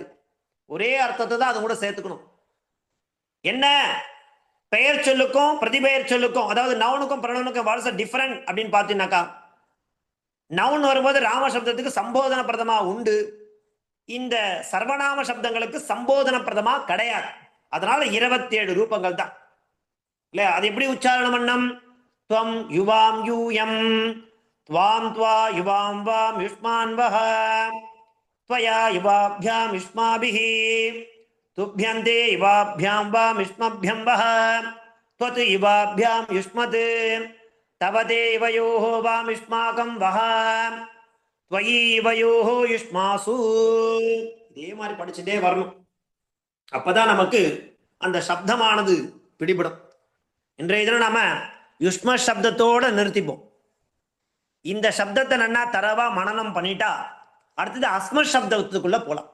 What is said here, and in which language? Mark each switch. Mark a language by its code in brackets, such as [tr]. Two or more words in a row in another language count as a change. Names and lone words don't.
[ta] ஒரே அர்த்தத்தை தான் அது கூட சேர்த்துக்கணும். என்ன பெயர் சொல்லுக்கும் பிரதிபெயர் சொல்லுக்கும், அதாவது நவுனுக்கும் பிரணவனுக்கும் [en] what's different [ta] அப்படின்னு பார்த்தீங்கன்னாக்கா, நவுன் வரும்போது ராம சப்தத்துக்கு [sa] सम्बोधन प्रथमा [ta] உண்டு, இந்த சர்வநாம சப்தங்களுக்கு [sa] सम्बोधन प्रथमा [ta] கிடையாது. அதனால 27 ரூபங்கள் தான் இல்லையா. அது எப்படி உச்சாரணம் பண்ணம்? [sa] त्वम् युवाम् यूयम्, त्वाम् त्वा युवाम् वाम् युष्मान् वः, त्वया युवाभ्याम युष्माभिः, तुभ्यन्ते युवाभ्याम वाम युष्मभ्यं वः, त्वत् युवाभ्याम युष्मत्, तव ते युवयोः वाम युष्माकं वः, त्वयि युवयोः युष्मासु. [ta] இதே மாதிரி படிச்சுட்டே வரணும். அப்பதான் நமக்கு அந்த சப்தமானது பிடிபடும். இன்றைய தினம் நாம யுஷ்ம சப்தத்தோட நிறுத்திப்போம். இந்த சப்தத்தை நன்னா தரவா மனனம் பண்ணிட்டா அடுத்தது அஸ்ம சப்தத்துக்குள்ள போலாம்.